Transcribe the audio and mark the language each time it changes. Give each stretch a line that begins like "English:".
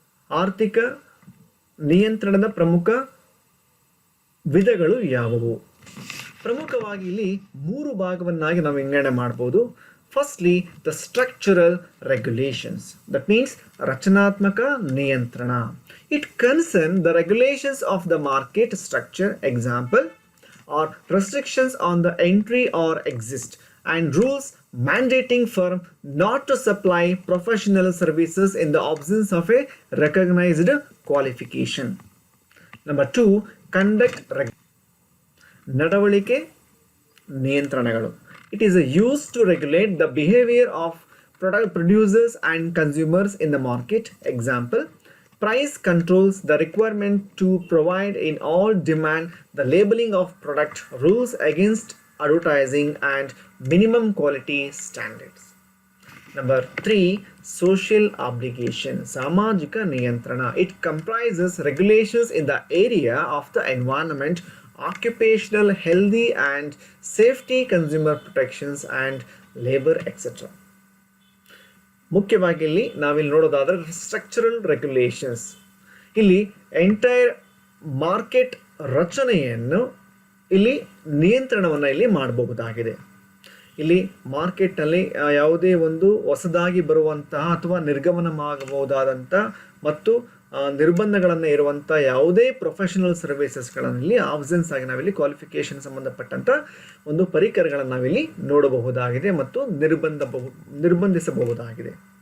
Kannada: ಆರ್ಥಿಕ ನಿಯಂತ್ರಣದ ಪ್ರಮುಖ ವಿಧಗಳು ಯಾವುವು? ಪ್ರಮುಖವಾಗಿ ಇಲ್ಲಿ 3 ಭಾಗವನ್ನಾಗಿ ನಾವು ವಿಂಗಡಣೆ ಮಾಡಬಹುದು.
English: firstly the structural regulations, that means
Kannada: ರಚನಾತ್ಮಕ ನಿಯಂತ್ರಣ.
English: It concerns the regulations of the market structure, example, or restrictions on the entry or exit, and rules mandating firm not to supply professional services in the absence of a recognized qualification. Number 2, conduct
Kannada: ನಡವಳಿಕೆ ನಿಯಂತ್ರಣಗಳು.
English: It is used to regulate the behavior of product producers and consumers in the market, example, price controls, the requirement to provide in all demand, the labeling of product, rules against advertising and minimum quality standards. Number 3, social obligation,
Kannada: samajika niyantrana.
English: It comprises regulations in the area of the environment, occupational healthy and safety, consumer protections and labor, etc.
Kannada: ಮುಖ್ಯವಾಗಿ ಇಲ್ಲಿ ನಾವಿಲ್ಲಿ ನೋಡೋದಾದ್ರೆ structural regulations, ಇಲ್ಲಿ entire market ರಚನೆಯನ್ನು ಇಲ್ಲಿ ನಿಯಂತ್ರಣವನ್ನು ಇಲ್ಲಿ ಮಾಡಬಹುದಾಗಿದೆ. ಇಲ್ಲಿ ಮಾರ್ಕೆಟ್ನಲ್ಲಿ ಯಾವುದೇ ಒಂದು ಹೊಸದಾಗಿ ಬರುವಂತಹ ಅಥವಾ ನಿರ್ಗಮನವಾಗಬಹುದಾದಂಥ ಮತ್ತು ನಿರ್ಬಂಧಗಳನ್ನು ಇರುವಂಥ ಯಾವುದೇ ಪ್ರೊಫೆಷನಲ್ ಸರ್ವಿಸಸ್ಗಳಲ್ಲಿ ಆಬ್ಸೆನ್ಸ್ ಆಗಿ ನಾವಿಲ್ಲಿ ಕ್ವಾಲಿಫಿಕೇಷನ್ ಸಂಬಂಧಪಟ್ಟಂಥ ಒಂದು ಪರಿಕರಗಳನ್ನು ನಾವಿಲ್ಲಿ ನೋಡಬಹುದಾಗಿದೆ ಮತ್ತು ನಿರ್ಬಂಧಿಸಬಹುದಾಗಿದೆ.